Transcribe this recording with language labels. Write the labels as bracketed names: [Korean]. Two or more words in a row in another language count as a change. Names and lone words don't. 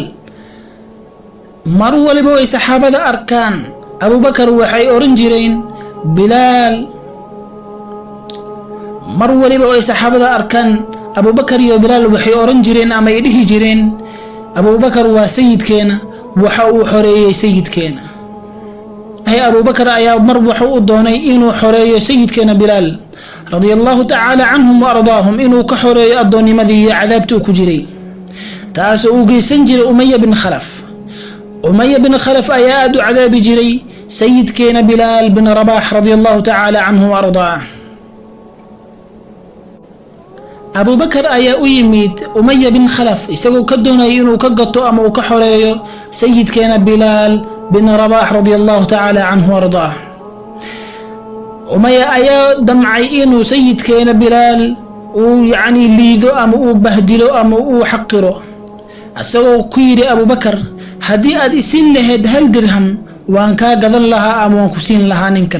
[Somali] mar waliba ay saxaabada arkaan Abu Bakr waxay oran jireen Bilal mar waliba ay saxaabada arkaan Abu Bakr iyo Bilal waxay oran jireen ama ay dhihi jireen Abu Bakr waa sayidkeena waxa uu xoreeyay sayidkeena. Abu Bakr ayaa mar wuxuu u doonay inuu xoreeyo sayidkeena Bilal [Arabic] رضي الله تعالى عنهم وأرضاهم [Somali] inuu ka xoreeyo adoonimadii iyo cadaabtii ku jiray. taas oo geysan jiray Umayya bin Khalaf. Umayya bin Khalaf ayaa aad u cadaabi jiray sayidkeena Bilal bin Rabah [Arabic] رضي الله تعالى عنه وأرضاه. [Somali] Abu Bakr ayaa u yimid Umayya bin Khalaf isagoo ka doonay inuu ka gato ama uu ka xoreeyo sayidkeena Bilal bin Rabah [Arabic] رضي الله تعالى عنه وأرضاه. [Somali] Umayya ayaa damcay inuu sayidkeena Bilal uu yani liido ama uu bahdilo ama uu xaqiro isagoo ku yiri Abu Bakr hadii aad isin lahayd 1 dirham waan ka gadan lahaa ama waan ku siin lahaa ninkan.